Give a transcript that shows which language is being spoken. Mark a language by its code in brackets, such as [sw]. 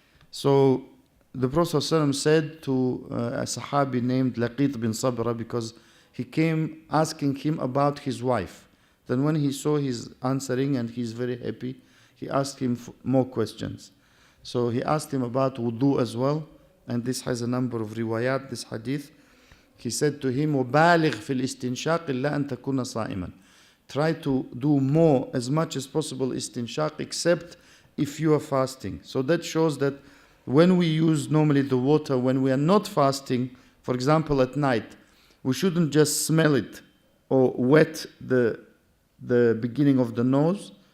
[en] So the Prophet ﷺ said to a Sahabi named Laqit bin Sabra, because he came asking him about his wife. Then when he saw his answering and he's very happy, he asked him more questions. So he asked him about wudu as well, and this has a number of riwayat, this hadith. He said to him, [ar] وَبَالِغْ فِي الْإِسْتِنْشَاقِ إِلَّا أَن تَكُونَ صَائِمًا. [en] Try to do more, as much as possible, istinshaq, except if you are fasting. So that shows that when we use normally the water, when we are not fasting, for example at night, we shouldn't just smell it or wet the beginning of the nose.